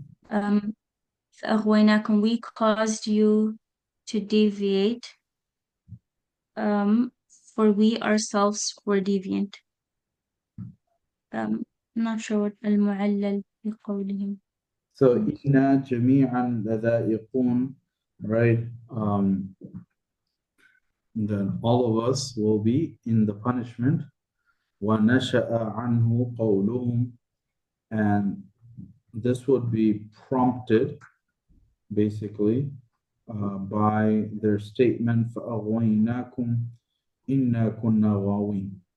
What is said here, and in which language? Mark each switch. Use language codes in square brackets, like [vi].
[ar] فَأَغْوَيْنَاكُمْ, [en] we caused you to deviate, for we ourselves were deviant. I'm not sure what [ar] المعلل بقولهم. [en] So [ar] إِنَّا جَمِيعًا لَذَائِقُونَ, right? [en] Then all of us will be in the punishment. [ar] وَنَشَأَ عَنْهُ قَوْلُهُم, [en] and this would be prompted basically by their statement [ar] فَأَغْوَيْنَاكُمْ إِنَّا كُنَّا غَاوِينَ.